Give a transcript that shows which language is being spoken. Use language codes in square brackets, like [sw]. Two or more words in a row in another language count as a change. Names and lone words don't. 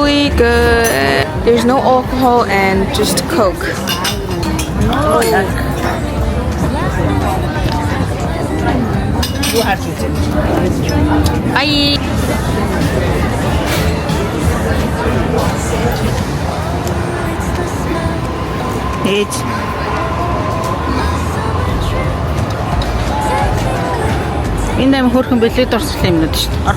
[en] really good. There's no alcohol and just Coke. Bye. [mn] Ээж. Энэ юм хөрхөн бэлээд орсон юмнууд шүү дээ.